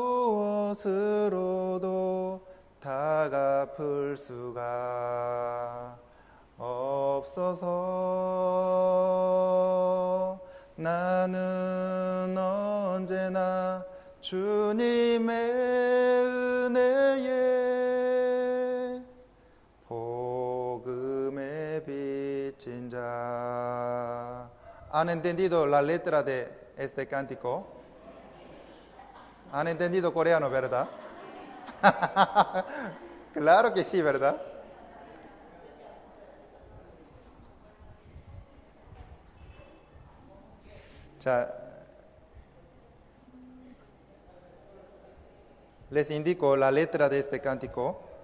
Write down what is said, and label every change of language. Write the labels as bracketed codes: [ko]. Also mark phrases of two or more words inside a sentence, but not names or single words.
[ko] 무엇으로도 다 갚을 수가 없어서 나는 언제나 주님의 은혜에 복음의 빚진 자. [es] ¿Han entendido la letra de este cántico? ¿Han entendido coreano, verdad? Claro que sí, ¿verdad? 자, les indico la letra de este cántico.